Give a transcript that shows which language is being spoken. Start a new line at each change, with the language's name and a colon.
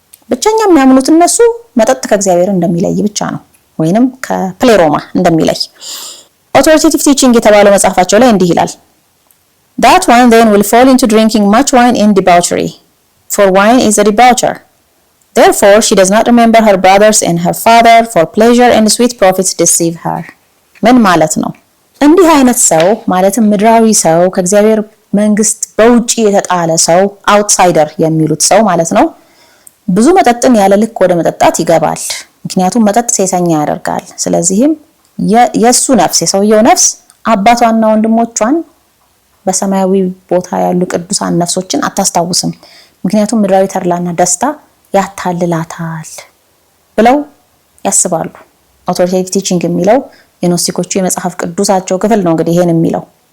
Amharic: ብቸኛ የሚያምኑት እነሱ መጠጥ ከእግዚአብሔር እንደሚለይ ብቻ ነው፣ ወይንም ከፕሌሮማ እንደሚለይ። ኦቶሪቴቲቭ ቲቺንግ የተባለው መጽሐፋቸው ላይ እንዲህ ይላል
English: That one then will fall into drinking much wine in debauchery, for wine is a debaucher. Therefore she does not remember her brothers and her father, for pleasure and sweet profits deceive her.
Amharic: ምን ማለት ነው? እንዲህ አይነት ሰው ማለትም ምድራዊ ሰው ከእግዚአብሔር መንግስት በውጪ የተጣለ ሰው አውትሳይደር የሚሉት ሰው ማለት ነው። ብዙ መጠጥን ያለ ልክ ወደ መጠጣት ይገባል። ምክንያቱም መጠጥ ሴሰኛ ያደርጋል። ስለዚህም የሱ ነፍስ የሰውየው ነፍስ አባቷና ወንድሞቿን በሰማያዊ ቦታ ያሉ ቅዱሳን ነፍሶችን አታስታውስም። ምክንያቱም ምድራዊ ተድላና ደስታ ያታልላታል ብለው ያስባሉ። ኦቶሪቴቲቭ ቲቺንግ የሚለው የኖስቲኮቹ የመጽሐፍ ቅዱሳቸው ክፍል ነው እንግዲህ ይሄን የሚለው።